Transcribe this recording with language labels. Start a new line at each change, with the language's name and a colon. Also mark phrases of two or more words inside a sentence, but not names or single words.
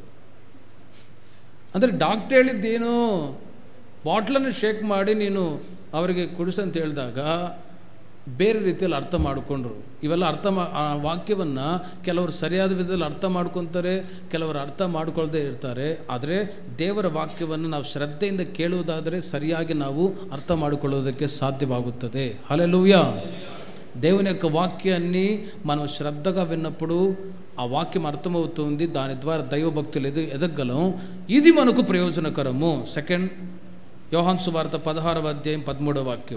Kannada: ಅಂದರೆ ಡಾಕ್ಟ್ರ್ ಹೇಳಿದ್ದೇನು, ಬಾಟ್ಲನ್ನು ಶೇಕ್ ಮಾಡಿ ನೀನು ಅವರಿಗೆ ಕುಡಿಸಂತ ಹೇಳಿದಾಗ ಬೇರೆ ರೀತಿಯಲ್ಲಿ ಅರ್ಥ ಮಾಡಿಕೊಂಡ್ರು. ಇವೆಲ್ಲ ವಾಕ್ಯವನ್ನು ಕೆಲವರು ಸರಿಯಾದ ವಿಧದಲ್ಲಿ ಅರ್ಥ ಮಾಡ್ಕೊತಾರೆ, ಕೆಲವರು ಅರ್ಥ ಮಾಡ್ಕೊಳ್ದೇ ಇರ್ತಾರೆ. ಆದರೆ ದೇವರ ವಾಕ್ಯವನ್ನು ನಾವು ಶ್ರದ್ಧೆಯಿಂದ ಕೇಳುವುದಾದರೆ ಸರಿಯಾಗಿ ನಾವು అర్థం ಮಾಡಿಕೊಳ್ಳುವುದಕ್ಕೆ సాధ్యವಾಗುತ್ತದೆ. హల్లెలూయా.
Telugu: దేవుని యొక్క వాక్యాన్ని మనం శ్రద్ధగా విన్నప్పుడు ఆ వాక్యం అర్థమవుతుంది. దాని ద్వారా దైవభక్తులు ఎదగలం. ఇది మనకు ప్రయోజనకరము. సెకండ్, యోహాను సువార్త 16వ అధ్యాయం 13వ వాక్యం.